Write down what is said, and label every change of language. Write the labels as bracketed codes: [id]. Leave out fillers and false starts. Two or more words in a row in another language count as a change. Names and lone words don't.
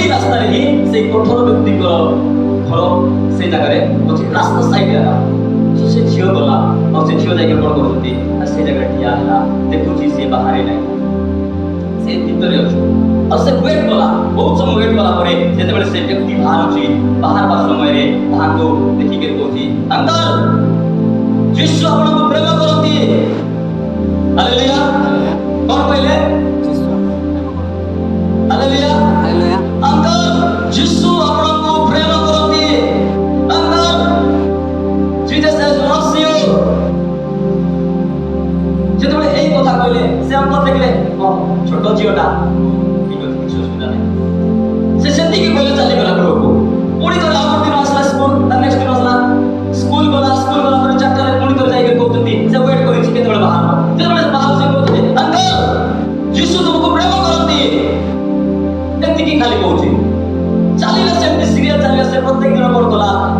[or] ରାସ୍ତାରେ ହିଁ ସେଇ କଠୋର ବ୍ୟକ୍ତିଙ୍କର ଘର ସେଇ ଜାଗାରେ ଅଛି ରାସ୍ତା ସାଇଡରେ ସେ ଝିଅ ଗଲା ଆଉ ସେ ଝିଅ ଯାଇକି କଣ କରୁଛନ୍ତି ନା ସେ ଜାଗାରେ ଠିଆ ହେଲା ଦେଖୁଛି ସେ ବାହାରେ ନାହିଁ ସେ ଭିତରେ ଅଛି ଆଉ ସେ ୱେଟ୍ କଲା ବହୁତ ସମୟ ୱେଟ୍ କଲା ପରେ ଯେତେବେଳେ ସେ ବ୍ୟକ୍ତି ବାହାରୁଛି ବାହାରବା ସମୟରେ ତାହାକୁ ଦେଖିକି କହୁଛି ଅଙ୍କଲ ଯୀଶୁ ଆପଣଙ୍କୁ ପ୍ରେମ କରନ୍ତି ହାଲେଲୁୟା କଣ କହିଲେ ହାଲେଲୁୟା ଅଙ୍କଲ ଯୀଶୁ ଆପଣଙ୍କୁ ପ୍ରେମ କରନ୍ତି ଅଙ୍କଲ [en] Jesus loves you [or] ଯେତେବେଳେ ଏଇ କଥା କହିଲେ ସେ ଅଙ୍କଲ ଦେଖିଲେ ଛୋଟ ଝିଅଟା ଠିକ ଅଛି କିଛି ଅସୁବିଧା ନାହିଁ ସେ ସେତିକି କହିଲେ ଚାଲିଗଲା ଘରକୁ ପୁଣି ଥରେ ଆଉ ଗୋଟେ ଦିନ ଆସିଲା ସ୍କୁଲ ତା ନେକ୍ସଟ ଦିନ ଆସିଲା ସ୍କୁଲ ଗଲା ପରେ 4ଟାରେ ପୁଣି ଥରେ ଯାଇକି କହୁଛନ୍ତି ସେ ୱେଟ୍ କରିଛି କେତେବେଳେ ବାହାରିବ ଯେତେବେଳେ ବାହାରୁ ସେ କହୁଛନ୍ତି ଅଙ୍କଲ ଯୀଶୁ ତୁମକୁ ପ୍ରେମ କରନ୍ତି ଏତିକି ଖାଲି କହୁଛି ଚାଲିଲା ସେମିତି ସିରିୟଲ ଚାଲିଲା ସେ ପ୍ରତ୍ୟେକ ଦିନ କଣ କଲା ନା